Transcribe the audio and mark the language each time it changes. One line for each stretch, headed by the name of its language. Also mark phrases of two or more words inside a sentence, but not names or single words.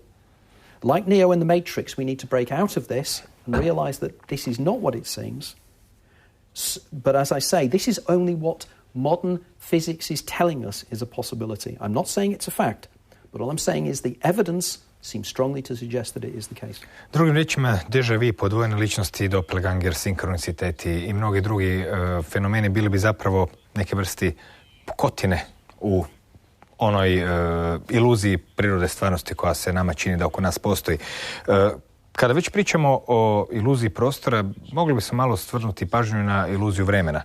English: Like Neo in the Matrix, we need to break out of this and realise that this is not what it seems. But as I say, this is only what modern physics is telling us is a possibility. I'm not saying it's a fact, but all I'm saying is the evidence seems strongly to suggest that it is the case.
Croatian: Drugim riječima, déjà vu, podvojene ličnosti, doppelganger, sinkroniciteti i mnogi drugi fenomeni bili bi zapravo neke vrsti pukotine u onoj iluziji prirode stvarnosti koja se nama čini da oko nas postoji. Kada već pričamo o iluziji prostora, mogli bi se malo stvrnuti pažnju na iluziju vremena.